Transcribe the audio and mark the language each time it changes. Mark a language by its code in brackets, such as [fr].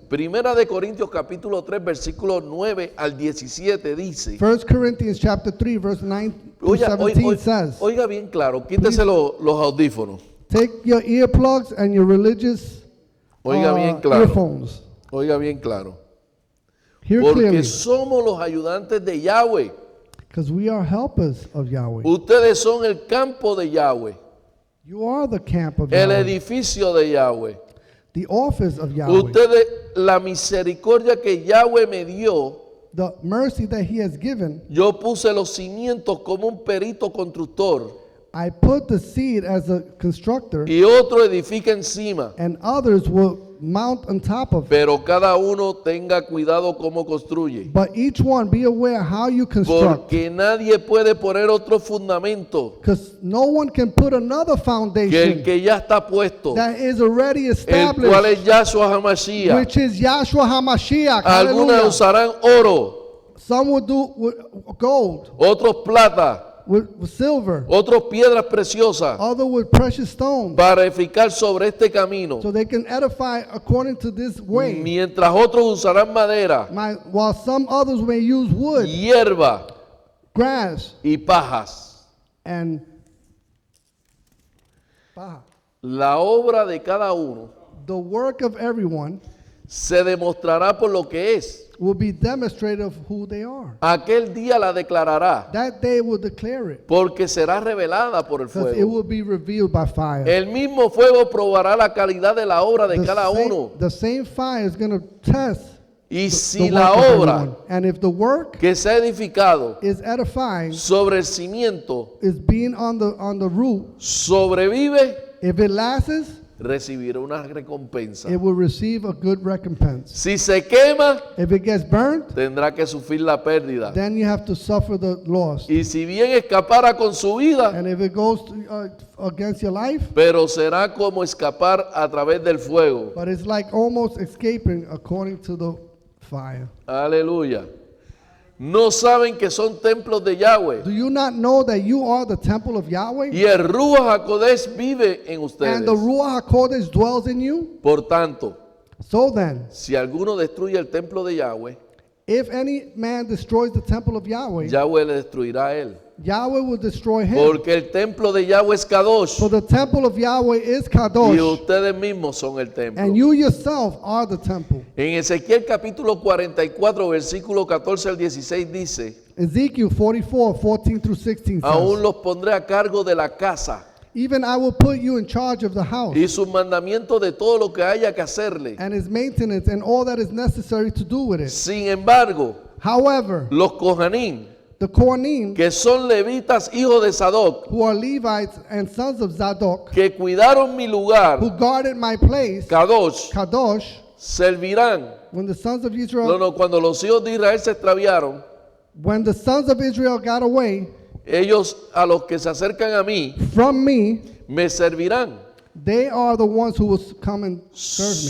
[es] Primera de Corintios capítulo 3 versículos 9 al 17 dice, [en] 1 Corinthians chapter 3 verse 9 to 17 says, [es] oiga bien claro, quítese los audífonos. [en] take your earplugs and your religious [es] Oiga bien claro. [en] earphones. [es] Oiga bien claro. [en] Hear [es] Porque [en] clearly, [es] somos los ayudantes de Yahweh. [en] because we are helpers of Yahweh. [es] Ustedes son el campo de Yahweh, [en] You are the camp of [es] el [en] Yahweh, [es] edificio de Yahweh. [en] the office of Yahweh, [es] Ustedes, la misericordia que Yahweh me dio, [en] the mercy that he has given. [es] yo puse los cimientos como un perito constructor [en] I put the seed as a constructor, [es] y otro edifica encima. [en] and others will mount on top of it. [es] Pero cada uno tenga cuidado cómo construye. [en] But each one be aware how you construct, [es] Porque nadie puede poner otro fundamento [en] because no one can put another [es] que el [en] foundation [es] que ya está puesto, [en] that is already [es] el [en] established, [es] cual es Yahshua HaMashiach. [en] which is Yahshua HaMashiach. [es] Algunos [en] Hallelujah. [es] usarán oro, [en] Some will do with gold, [es] otros plata, [en] with silver, [es] otros piedras preciosas [en] other with precious stones, [es] para edificar sobre este camino. [en] so they can edify according to this way. [es] Mientras otros usarán madera, [en] While some others may use wood, [es] hierba [en] grass, [es] y pajas. [en] and [es] paja. La obra de cada uno [en] The work of everyone [es] se demostrará por lo que es. [en] will be demonstrated of who they are. [es] Aquel día la declarará, [en] That day will declare it, [es] porque será revelada por el [en] because it [es] fuego. [en] will be revealed by fire. [es] El mismo fuego probará la calidad de la obra de cada uno. [en] The same fire is going to test [es] Y [en] the [es] si [en] work [es] la [en] of [es] obra [en] everyone. And if the work [es] que se ha edificado [en] is edifying, [es] sobre el cimiento [en] is being on the root, [es] sobrevive, [en] if it lasts, [es] recibirá una recompensa. [en] it will receive a good recompense. [es] Si se quema, [en] If it gets burnt, [es] tendrá que sufrir la pérdida. [en] then you have to suffer the loss. [es] Y si bien escapara con su vida, [en] And if it goes against your life, [es] pero será como escapar a través del fuego. [en] but it's like almost escaping according to the fire. [es] Aleluya. No saben que son templos de Yahweh. [en] Do you not know that you are the temple of Yahweh? [es] Y el Ruach HaKodesh vive en ustedes. [en] And the Ruach HaKodesh dwells in you? [es] Por tanto, [en] So then, [es] si alguno destruye el templo de Yahweh, [en] if any man destroys the temple of Yahweh, [es] Yahweh le destruirá a él. [en] Yahweh will destroy him. [es] Porque el templo de Yahweh es Kadosh. [en] For the temple of Yahweh is [es] Y [en] Kadosh, [es] ustedes mismos son el templo. [en] and you yourself are the temple. [es] En Ezequiel capítulo 44, versículo 14 al 16 dice, [en] Ezekiel 44:14 through 16 [es] aún [en] says, [es] los pondré a cargo de la casa [en] even I will put you in charge of the house [es] y sus mandamientos de todo lo que haya que hacerle. [en] and its maintenance and all that is necessary to do with it. [es] Sin embargo, [en] However, [es] los Kohanim, [en] the Kohanim, [es] que son levitas hijos de Sadoc, [en] who are Levites and sons of Zadok, [es] que cuidaron mi lugar, [en] who guarded my place, [es] Kadosh, [en] Kadosh, [es] servirán. [en] when the sons of Israel, [es] No, cuando los hijos de Israel se extraviaron, [en] when the sons of Israel got away [es] ellos a los que se acercan a mí [en] from me, [es] me servirán. [en] they are the ones who will come and serve me.